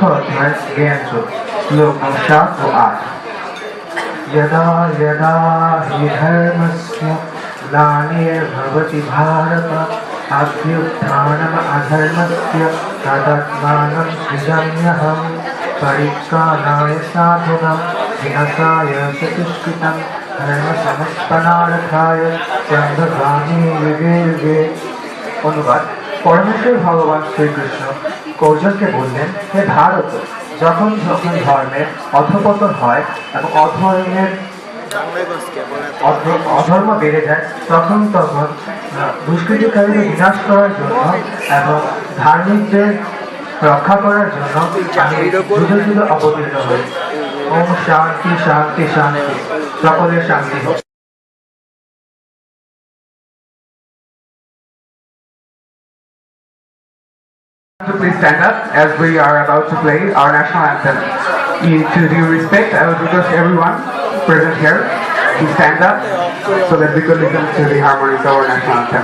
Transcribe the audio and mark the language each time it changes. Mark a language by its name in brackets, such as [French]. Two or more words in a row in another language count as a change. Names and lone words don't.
[Sanskrit] अध्याय ज्ञान सूत्र श्लोक 7 व 8 यदा यदा हि धर्मस्य ग्लानिर्भवति भारत अभ्युत्थानम् अधर्मस्य तदात्मानं सृजाम्यहम् परित्राणाय साधुनां विनाशाय च दुष्कृतं धर्मसंस्थापनार्थाय संघगामि युगे युगे। [Bangla] অনুবাদ পরমেশ্বর ভগবান শ্রীকৃষ্ণ অর্জুনকে বললেন, হে ভারত, যখন যখন ধর্মের অধঃপতন হয় এবং অধর্মের অধর্ম বেড়ে যায় তখন দুষ্কৃতিকারীদের বিনাশ করার জন্য এবং ধার্মিকদের রক্ষা করার জন্য আমি যুগে যুগে অবতীর্ণ হই। ওম শান্তি শান্তি শান্তি, সকলের শান্তি হোক। [English] Please stand up as we are about to play our national anthem. To due respect, I would request everyone present here to stand up so that we could listen to the harmonies of our national anthem.